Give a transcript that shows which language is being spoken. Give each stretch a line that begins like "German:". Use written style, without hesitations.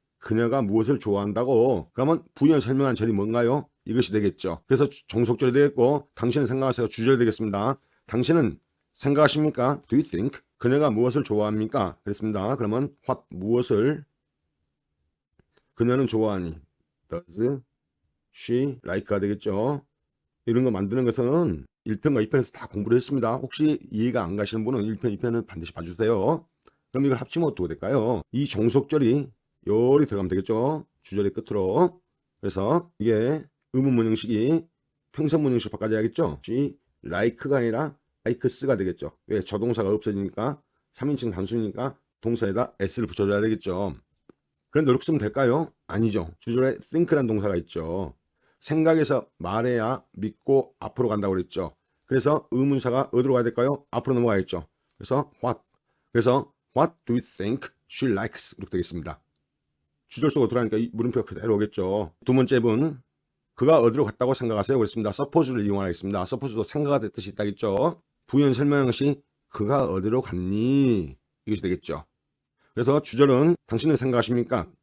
Korean: 그녀가 무엇을 좋아한다고. 그러면 부연 설명한 절이 뭔가요? 이것이 되겠죠. 그래서 종속절이 되겠고, 당신은 생각하세요. 주절이 되겠습니다. 당신은 생각하십니까?
English: Do you think?
Korean: 그녀가 무엇을 좋아합니까? 그랬습니다. 그러면 what, 무엇을 그녀는 좋아하니?
English: Does she like가
Korean: 되겠죠. 이런 거 만드는 것은 1편과 2편에서 다 공부를 했습니다. 혹시 이해가 안 가시는 분은 1편, 2편은 반드시 봐주세요. 그럼 이걸 합치면 어떻게 될까요? 이 종속절이 요리 들어가면 되겠죠. 주절의 끝으로. 그래서 이게 의문문 형식이 평서문 형식 바꿔줘야겠죠.
English: she like
Korean: 가 아니라 likes가 되겠죠. 왜? 저동사가 없어지니까 3인칭 단수니까 동사에다 s를 붙여줘야 되겠죠. 그런데 이렇게 쓰면 될까요? 아니죠. 주절에 think라는 동사가 있죠. 생각해서 말해야 믿고 앞으로 간다고 그랬죠. 그래서 의문사가 어디로 가야 될까요? 앞으로 넘어가야겠죠. 그래서
English: what do you think she likes?
Korean: 이렇게 되겠습니다. 주절 속으로 들어가니까 이 물음표가 그대로 오겠죠. 두 번째 분, 그가 어디로 갔다고 생각하세요? 그랬습니다. suppose를 이용하겠습니다. suppose도 생각하다 뜻이 있다겠죠. 부연 설명한 것이 그가 어디로 갔니? 이것이 되겠죠. 그래서 주절은 당신은 생각하십니까?